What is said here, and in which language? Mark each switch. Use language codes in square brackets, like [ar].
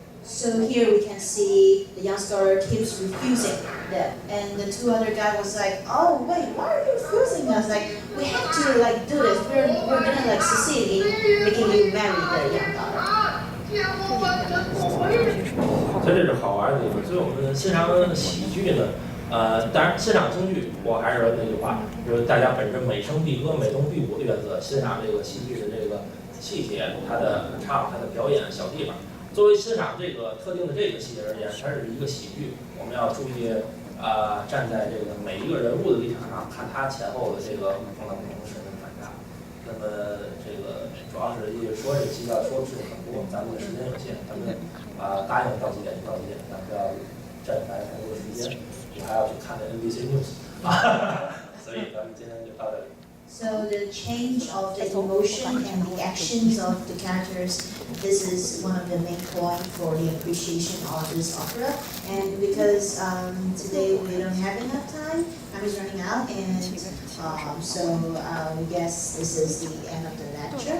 [en] So here we can see the young scholar keeps refusing them, and the two other guy was like, "Oh wait, why are you refusing us? Like we have to like do this. We're gonna like succeed in making you marry the young daughter." [zh] 所以这是好玩的地方。所以我们欣赏喜剧呢，当然欣赏京剧，我还是那句话，就是大家本着美声必歌、美动必舞的原则，欣赏这个戏剧的这个细节，它的唱、它的表演小地方。作为欣赏这个特定的这个细节而言，它是一个喜剧，我们要注意站在这个每一个人物的立场上，看他前后的这个不同的身份反差。那么这个主要是因为说这个戏要说的事情很多，咱们的时间有限，咱们答应到几点就到几点，咱不要占太多的时间，我还要去看那 NBC News 所以咱们今天就到这里。 [en] So the change of the emotion and the actions of the characters, this is one of the main points for the appreciation of this opera. And because today we don't have enough time is running out, and so I guess this is the end of the lecture.